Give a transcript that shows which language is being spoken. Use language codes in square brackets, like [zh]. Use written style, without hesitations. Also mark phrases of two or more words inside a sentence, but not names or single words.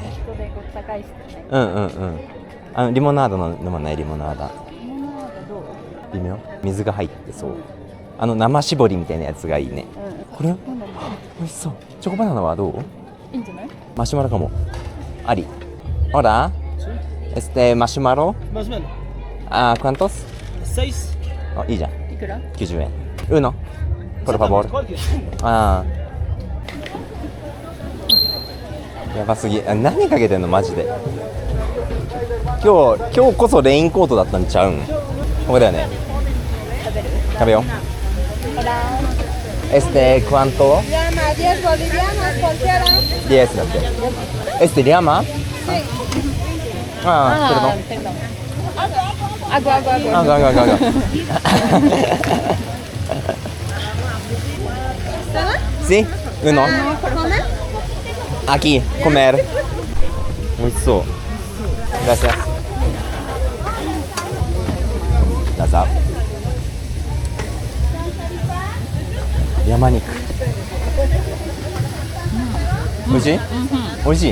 [ja] 人でごった返してね。うんうんうん。リモナードの飲まない？リモナーダ。リモナードどう？微妙。水が入ってそう。生搾りみたいなやつがいいね。うん。これ？飲んだり美味しそう。チョコバナナはどう？いいんじゃない？マシュマロかも。あり。Hola. Marshmallow. [es] Marshmallow. ¿Cuántos? 6. [ja] あ、いいじゃん。いくら [es] 90 円。Uno. Por favor. Cualquier. [ja] やばすぎ。何かけてんのマジで。今日こそレインコートだったんちゃうん？ここだよね。食べよう。¿Cuánto? [es] Llama, 10 bolivianos cualquiera. 10 だって。llama? Perdón. perdón. Agua. Agua. ¿Sí? Uno. ¿Comer? Aquí, comer. [ja] 美味しそう。Gracias. どうぞ。山肉。美味しい？美味しい？